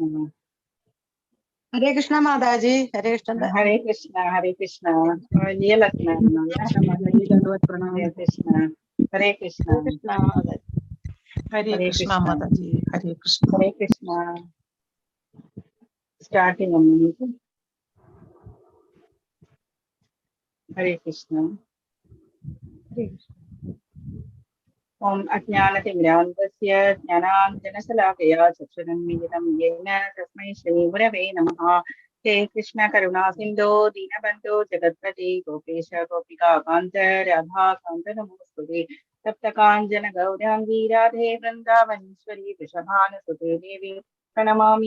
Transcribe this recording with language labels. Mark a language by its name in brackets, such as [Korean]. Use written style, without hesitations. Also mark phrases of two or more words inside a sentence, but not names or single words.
[Malayalam] ഹരേ കൃഷ്ണ മാതാജി. ഹരേ കൃഷ്ണ. ഹരേ കൃഷ്ണ. ഹരേ കൃഷ്ണ. വലിയ ലക്ഷ്മണ. ഹരേ കൃഷ്ണ. ഹരേ കൃഷ്ണ. ഹരേ കൃഷ്ണ മാതാജി. ഹരേ കൃഷ്ണ. ഹരേ കൃഷ്ണ. സ്റ്റാർട്ടിംഗ് അമ്മ. ഹരേ കൃഷ്ണ. ഹരേ കൃഷ്ണ. [Sanskrit] ॐ अज्ञानतिमिरान्धस्य ज्ञानाञ्जनशलाकया चक्षुरुन्मीलितं येन तस्मै श्री गुरवे नमः. हे कृष्ण करुणा सिन्धु दीनबन्धु जगत्पति गोपेश गोपिका कान्त राधा कान्त नमस्कुरि तप्त काञ्चन गौराङ्गि राधे वृन्दावनेश्वरि वृषभानु सुते देवि प्रणमामि